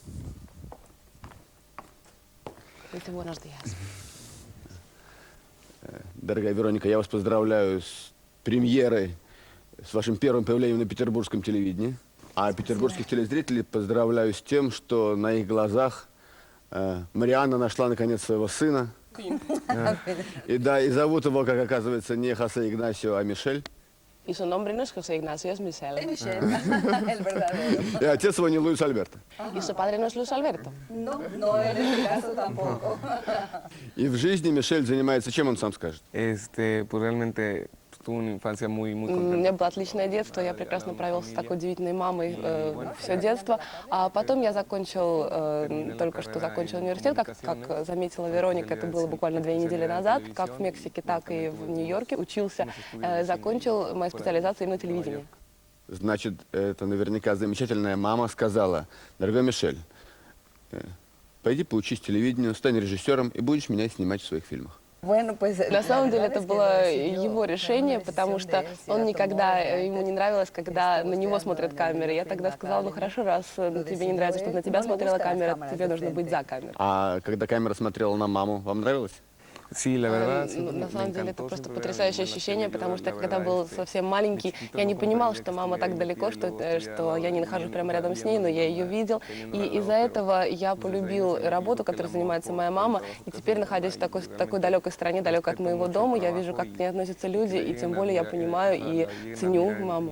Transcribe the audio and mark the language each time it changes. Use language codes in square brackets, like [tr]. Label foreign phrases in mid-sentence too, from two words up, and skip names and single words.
[ru] Дорогая Вероника, я вас поздравляю с премьерой, с вашим первым появлением на петербургском телевидении. А петербургских телезрителей поздравляю с тем, что на их глазах Марианна нашла наконец своего сына. И да, и зовут его, как оказывается, не Хосе Игнасио, а Мишель. [es] Y su nombre no es José Ignacio, es Michelle. Es Michelle, el verdadero. [ru] И отец его не Луис Альберто. [es] Y su padre no es Luis Alberto. No, no en este caso tampoco. [ru] И в жизни Мишель занимается чем, он сам скажет? [es] Pues realmente tuve una infancia muy [ru] У [es] contenta. [ru] меня было отличное детство, я прекрасно провел с такой удивительной мамой все детство. А потом я закончил, только что закончил университет, как заметила Вероника, это было буквально 2 недели назад, как в Мексике, так и в Нью-Йорке учился, закончил мою специализацию именно телевидения. Значит, это наверняка замечательная мама сказала: дорогой Мишель, пойди поучись телевидению, стань режиссером и будешь меня снимать в своих фильмах. [es] Bueno, pues, [ru] На самом деле это было его решение, потому что он никогда, ему не нравилось, когда на него смотрят камеры. Я тогда сказала: ну хорошо, раз тебе не нравится, чтобы на тебя смотрела камера, тебе нужно быть за камерой. А когда камера смотрела на маму, вам нравилось? [es] Sí, la verdad, sí, [ru] На [es] me [ru] самом деле это [es] encantó [ru] просто [es] siempre ver [ru] потрясающее [es] las [ru] ощущение, [es] series. [ru] потому что [es] La [ru] когда [es] verdad, [ru] был совсем маленький, я не понимал, что мама так далеко, что я не нахожусь прямо рядом с ней, но я ее видел. И из-за этого я полюбил работу, которой занимается моя мама. И теперь, находясь в такой далекой стране, далеко от моего дома, я вижу, как к ней относятся люди, и тем более я понимаю и ценю маму.